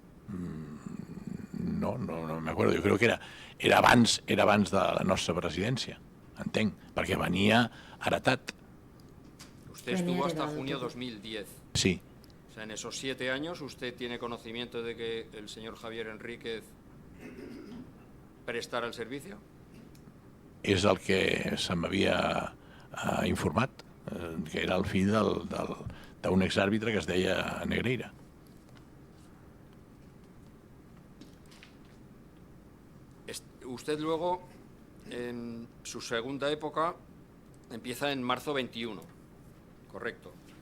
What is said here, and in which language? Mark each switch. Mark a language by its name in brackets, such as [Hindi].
[Catalan] No m'acordo, jo crec que era abans de la nostra presidència, entenc, perquè venia heretat. [Spanish] Usted estuvo hasta junio 2010. Sí. O sea, en esos 7 años, ¿usted tiene conocimiento de que el señor Javier Enríquez prestara el servicio? [Catalan] És el que se m'havia informat, que era el fill d'un exàrbitre que es deia Negreira. [Spanish] Usted luego, en su segunda época, empieza en marzo 21, correcto.